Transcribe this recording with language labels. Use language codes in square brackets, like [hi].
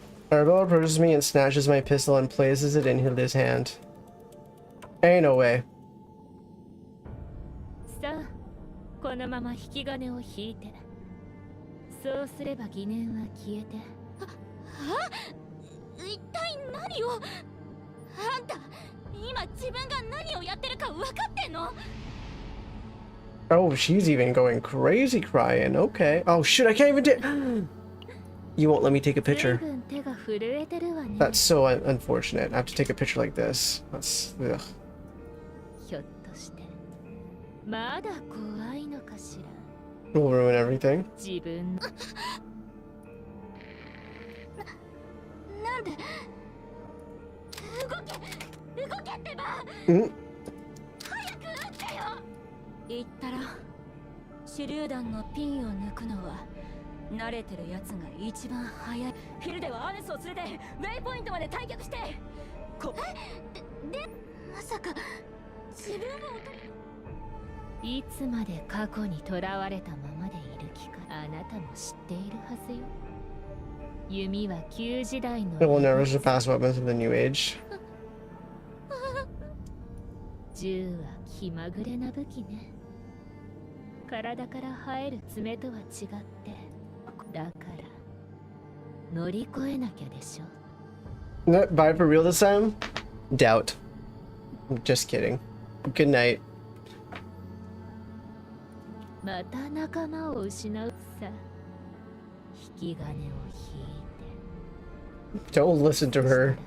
[en] Arabella approaches me and snatches my pistol and places it in Hilde's hand. Ain't no way. [ja] さあ、このまま引き金を引いて。そうすれば疑念は消えて。一体何を？あんた、今自分が何をやってるか分かってんの？ [en] Oh, she's even going crazy crying. Okay. Oh shoot, I can't even do. You won't let me take a picture. [ja] 随分手が震えてるわね。 [en] That's so unfortunate. I have to take a picture like this. That's ugh. [ja] ひょっとしてまだ怖いのかしら。 [en] Will ruin everything. [ja] 自分のなんで？動けってば！ Mm. 早く撃ってよ！言ったら手榴弾のピンを抜くのは慣れてるやつが一番早い。ヒルデはアネスを連れてウェイポイントまで退却して。でまさか自分をいつまで過去にとらわれたままでいる気か。あなたも知っているはずよ。弓は旧時代の [en] It will never surpass weapons of the new age. [ja] 銃は気まぐれな武器ね。体から生える爪とは違って、だから乗り越えなきゃでしょ。 [en] No, buy for real this time? Doubt. Just kidding. Good night. [ja] また仲間を失うさ。引き金を引いて。 [en] Don't listen to her.